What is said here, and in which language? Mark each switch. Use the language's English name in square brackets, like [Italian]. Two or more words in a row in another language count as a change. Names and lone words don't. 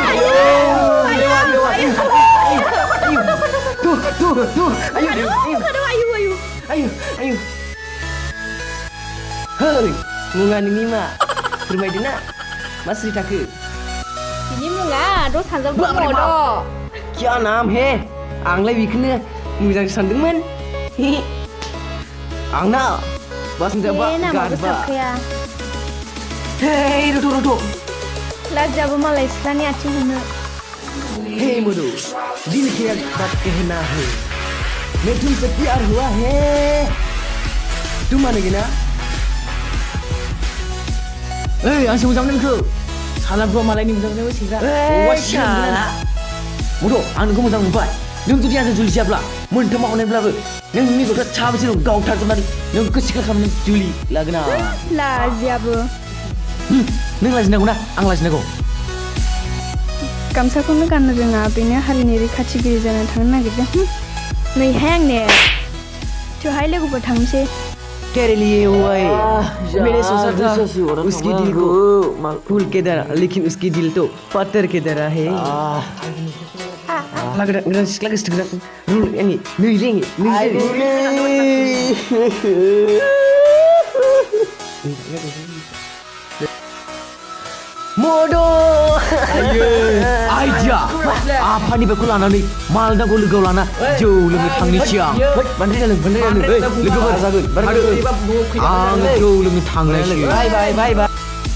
[Bodo] आयु hei मुङा नोंनि मा फोरमायदो ना मा सिरि थाखो बिनि मुङा द' सानजाब दङ [Hindi] क्या नाम हे [Bodo] आंलाय बेखौनो मोजां सानदोंमोन आंना बासनजाबा गारबा हेइ रथ' लाजाबो मालाय सिख्लानि आथिं हमनो [Hindi] हे मधु दिल के बात कहना है मैं तुमसे प्यार हुआ है तुम मानेगी ना [Bodo] ओइ आंसो मोजां मोनो नोंखौ सालाब्र' मालायनि मोजां मोननायबो सेंग्रा मधु आं नोंखौ मोजां मोनबाय नों जुदि आंजों जुलि जाब्ला मोनथाम हरनायब्लाबो नोंनि गथ'आ साबेसे दं गावथारजोबनानै नोंखौ सिख्ला खालामनानै जुलि लागोन आं लाजियाबो नों लाजिनांगौ ना आं लाजिनांगौ गामसाखौनो गाननो रोङा बेनो हारिनि रैखाथिगिरि जानो थांनो नागिरदों नैहाय आंने थोहाय लोगोफोर थांनोसै [Hindi] तेरे लिए हुआ है मैंने सोचा था उसकी दिल को फूल के तरह लेकिन उसकी दिल तो पत्थर के तरह है [Bodo] गोदान सिख्ला गोसोथोगोन आंनि आइडिया आफानिफ्रायखौ लानानै मालदाखौ लोगोआव लाना जौ लोंनो थांनोसै आं लोगोफोर आं जौ लोंनो थांनोसै